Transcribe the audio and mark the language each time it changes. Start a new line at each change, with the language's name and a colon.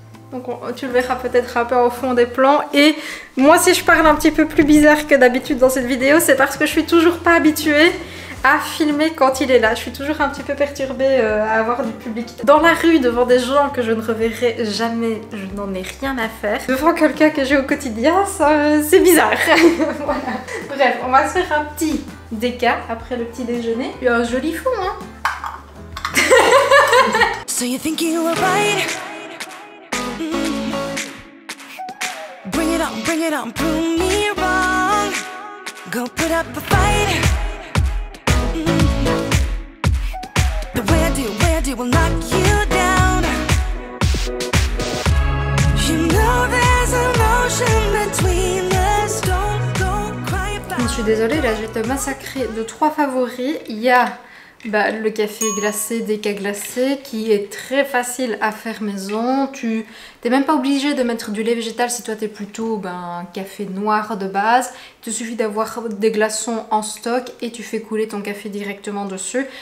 French: Donc tu le verras peut-être un peu au fond des plans. Et moi, si je parle un petit peu plus bizarre que d'habitude dans cette vidéo, c'est parce que je suis toujours pas habituée à filmer quand il est là. Je suis toujours un petit peu perturbée à avoir du public. Dans la rue, devant des gens que je ne reverrai jamais, je n'en ai rien à faire. Devant quelqu'un que j'ai au quotidien, c'est bizarre. Voilà. Bref, on va se faire un petit déca après le petit déjeuner. Il y a un joli fond, hein.
English: So you think you were right? Bring it on, prove me wrong. Go put up a fight. The way I do will knock you down. You know there's an ocean between us. Don't cry about.
French: Je suis désolée, là je vais te massacrer de 3 favoris. Il y a le café glacé, déca glacé, qui est très facile à faire maison. Tu n'es même pas obligé de mettre du lait végétal si toi tu es plutôt un café noir de base. Il te suffit d'avoir des glaçons en stock et tu fais couler ton café directement dessus.